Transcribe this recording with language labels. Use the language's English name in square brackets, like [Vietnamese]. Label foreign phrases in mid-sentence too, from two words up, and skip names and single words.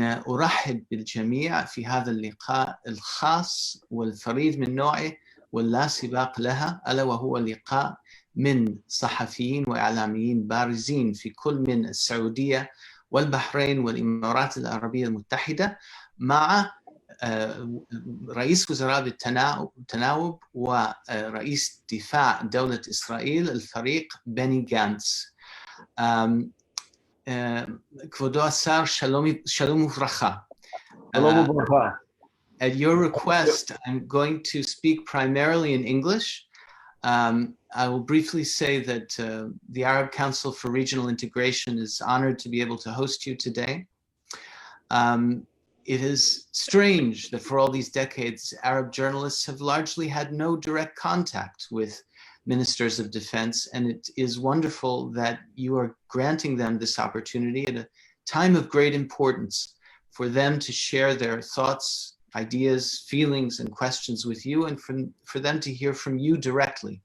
[Arabic] أرحب بالجميع في هذا اللقاء الخاص والفريد من نوعه واللا سباق لها، ألا وهو لقاء من صحفيين وإعلاميين بارزين في كل من السعودية والبحرين والإمارات العربية المتحدة مع رئيس وزراء التناوب ورئيس دفاع دولة إسرائيل الفريق بني جانتس. [Hebrew] כבודו השר, שלום וברכה. שלום וברכה. [English] At your request, I'm going to speak primarily in English. I will briefly say that the Arab Council for Regional Integration is honored to be able to host you today. It is strange that for all these decades, Arab journalists have largely had no direct contact with ministers of defense, and it is wonderful that you are granting them this opportunity at a time of great importance for them to share their thoughts, ideas, feelings, and questions with you, and for them to hear from you directly.